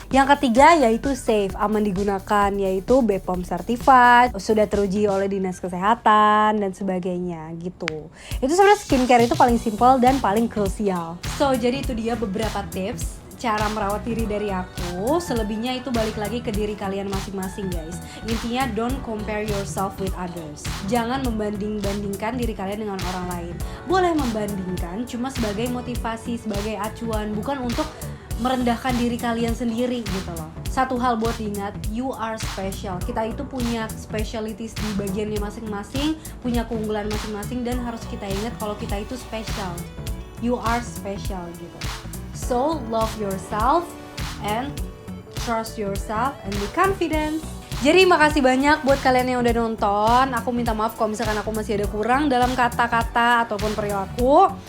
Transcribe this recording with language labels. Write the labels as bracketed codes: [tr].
[id] Yang ketiga yaitu safe, aman digunakan, yaitu BPOM certified, sudah teruji oleh dinas kesehatan dan sebagainya gitu. Itu sebenarnya skincare itu paling simple dan paling krusial. So jadi itu dia beberapa tips cara merawat diri dari aku. Selebihnya itu balik lagi ke diri kalian masing-masing guys. Intinya [en] don't compare yourself with others. [id] Jangan membanding-bandingkan diri kalian dengan orang lain. Boleh membandingkan cuma sebagai motivasi, sebagai acuan, bukan untuk merendahkan diri kalian sendiri gitu loh. Satu hal buat diingat, [en] you are special. [id] Kita itu punya specialties di bagiannya masing-masing, punya keunggulan masing-masing dan harus kita ingat kalau kita itu special. [en] You are special [id] gitu. [en] So, love yourself and trust yourself and be confident. [id] Jadi makasih banyak buat kalian yang udah nonton. Aku minta maaf kalau misalkan aku masih ada kurang dalam kata-kata ataupun perilaku.